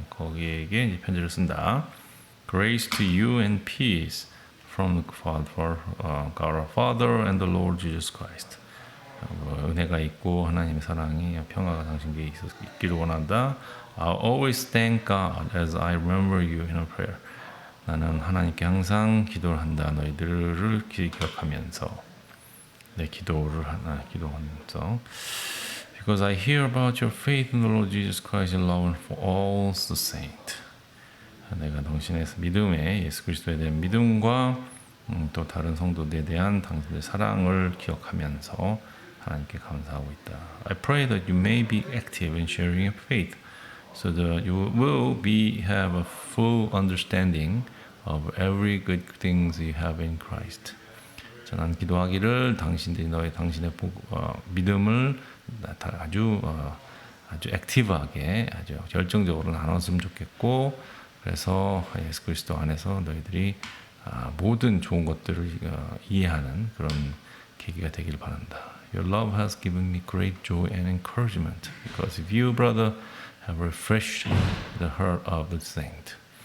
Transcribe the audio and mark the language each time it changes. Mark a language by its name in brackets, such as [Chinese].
[Korean] 거기에게 이제 편지를 쓴다. [English] Grace to you and peace from the Father, God our Father and the Lord Jesus Christ. [Korean] 은혜가 있고 하나님의 사랑이 평화가 당신께 있기를 원한다. [English] I'll always thank God as I remember you in a prayer. [Korean] 나는 하나님께 항상 기도를 한다. 너희들을 기억하면서 내 기도를 기도하면서 [English] Because I hear about your faith in the Lord Jesus Christ and love for all the saints. [Korean] 내가 당신의 믿음에 예수 그리스도에 대한 믿음과 또 다른 성도들에 대한 당신의 사랑을 기억하면서 하나님께 감사하고 있다. [English] I pray that you may be active in sharing your faith, so that you will have a full understanding of every good things you have in Christ. [Korean] 저는 기도하기를 당신들이 당신의 믿음을 아주 액티브하게 아주 열정적으로 나눴으면 좋겠고 그래서 예수 그리스도 안에서 너희들이 모든 좋은 것들을 이해하는 그런 계기가 되길 바란다. [English] Your love has given me great joy and encouragement because of you, brother, have refreshed the heart of the saint.